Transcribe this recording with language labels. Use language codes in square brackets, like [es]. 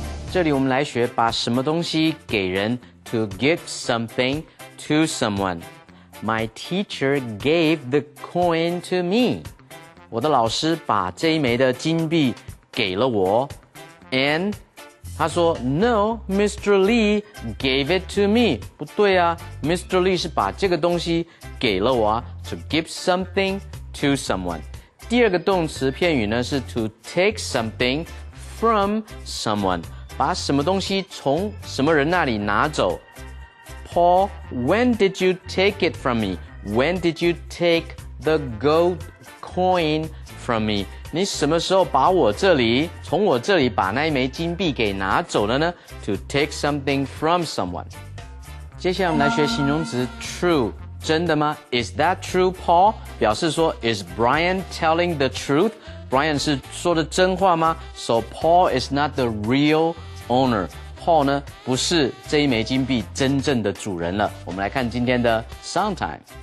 [zh] 这里我们来学把什么东西给人 [en] to give something to someone. My teacher gave the coin to me. [zh] 我的老师把这一枚的金币给了我 and 他说 [en] No, Mr. Lee gave it to me. [zh] 不对啊 [en] Mr. [zh] Lee 是把这个东西给了我啊 [en] To give something to someone. [zh] 第二个动词片语呢是 [en] to take something from someone. [zh] 把什么东西从什么人那里拿走 [en] Paul, when did you take it from me? When did you take the gold coin from me? [zh] 你什么时候从我这里把那一枚金币给拿走了呢 [en] To take something from someone. [zh] 接下来我们来学形容词 true. 真的吗 [en] Is that true, Paul? [zh] 表示说 [en] Is Brian telling the truth? Brian [zh] 是说的真话吗 [en] So Paul is not the real owner. [zh] Paul 呢不是这一枚金币真正的主人了。我们来看今天的 Song Time.